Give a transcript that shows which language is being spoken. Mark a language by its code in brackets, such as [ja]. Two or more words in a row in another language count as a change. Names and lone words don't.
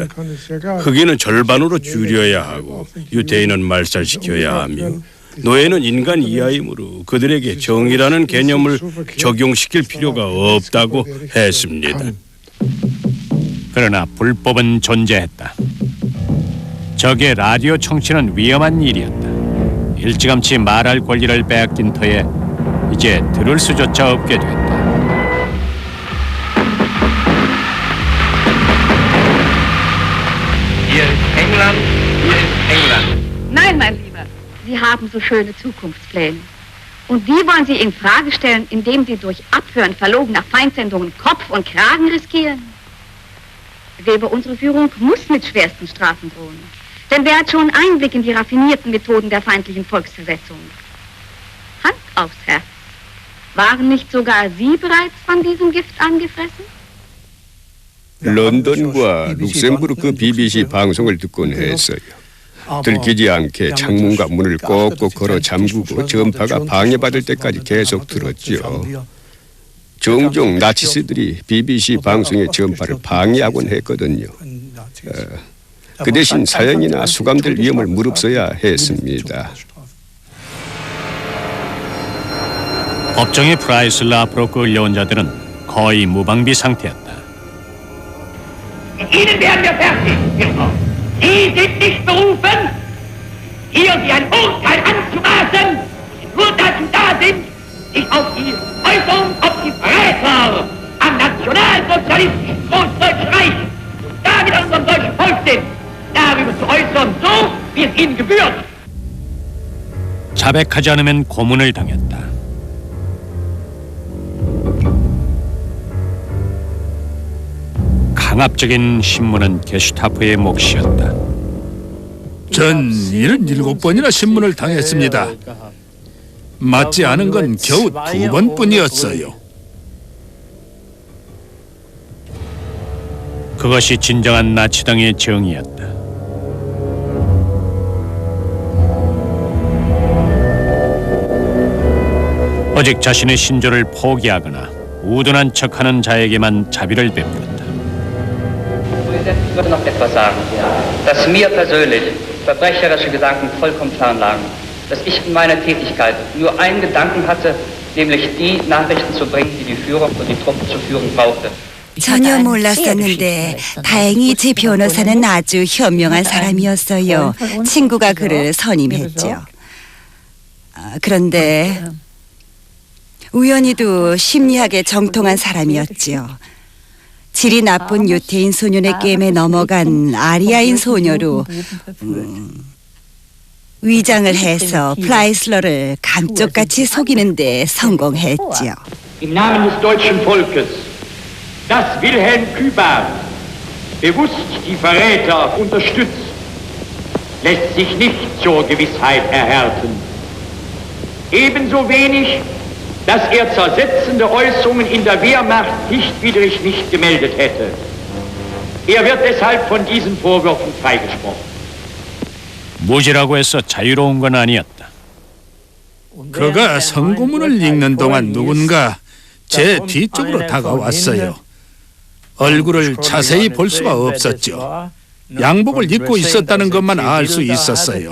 [ko] 흑인은 절반으로 줄여야 하고 유태인은 말살시켜야 하며 노예는 인간 이하이므로 그들에게 정의라는 개념을 적용시킬 필요가 없다고 했습니다. 그러나 불법은 존재했다. 적의 라디오 청취는 위험한 일이었다. 일찌감치 말할 권리를 빼앗긴 터에 이제 들을 수조차 없게 됐다. [de] Hier ist England, hier ist England. Nein, mein Lieber, Sie haben so schöne Zukunftspläne. Und die wollen Sie in Frage stellen, indem Sie durch Abhören verlogener Feindsendungen Kopf und Kragen riskieren? Weber, unsere Führung muss mit schwersten Strafen drohen. Denn wer hat schon Einblick in die raffinierten Methoden der feindlichen Volksversetzung? Hand aufs Herz. Waren nicht sogar Sie bereits von diesem Gift angefressen? [ko] 런던과 룩셈부르크 BBC 방송을 듣곤 했어요. 들키지 않게 창문과 문을 꼭꼭 걸어 잠그고 전파가 방해받을 때까지 계속 들었죠. 종종 나치스들이 BBC 방송의 전파를 방해하곤 했거든요. 그 대신 사형이나 수감될 위험을 무릅써야 했습니다. 법정의 프라이슬러 앞으로 끌려온 자들은 거의 무방비 상태였다. [de] Ihnen werden wir fertig, Führer. Sie sind nicht berufen, hier Sie ein Urteil anzumaßen, die nur dazu da sind, sich auf die Äußerung, ob Sie Verräter am nationalsozialistischen Großdeutschen Reich und damit an unserem deutschen Volk sind, darüber zu äußern, so wie es Ihnen gebührt. [ko] 자백하지 않으면 고문을 당했다. 강압적인 신문은 게슈타포의 몫이었다. 전 77번이나 신문을 당했습니다. 맞지 않은 건 겨우 2번뿐이었어요. 그것이 진정한 나치당의 정의였다. 오직 자신의 신조를 포기하거나 우둔한 척하는 자에게만 자비를 베풀었다. [de] Ich würde noch etwas sagen, dass mir persönlich verbrecherische Gedanken vollkommen fern lagen, dass ich in meiner Tätigkeit nur einen Gedanken hatte, nämlich die Nachrichten zu bringen, die die Führung und die Truppen zu führen brauchte. [ko] 전혀 몰랐었는데 다행히 제 변호사는 아주 현명한 사람이었어요. 친구가 그를 선임했죠. 그런데 우연히도 심리학에 정통한 사람이었죠. 질이 나쁜 유태인 소년의 게임에 넘어간 아리아인 소녀로 위장을 해서 프라이슬러를 감쪽같이 속이는 데 성공했죠. [de] Im Namen des deutschen Volkes, dass Wilhelm Kübal bewusst die Verräter unterstützt, lässt sich nicht zur Gewissheit erhärten. Ebenso wenig, dass zersetzende Äußerungen in der Wehrmacht pflichtwidrig nicht gemeldet hätte. Wird deshalb von diesen Vorwürfen freigesprochen. [ko] 무지라고 해서 자유로운 건 아니었다. 그가 성고문을 읽는 동안 누군가 제 뒤쪽으로 다가왔어요. 얼굴을 자세히 볼 수가 없었죠. 양복을 입고 있었다는 것만 알 수 있었어요.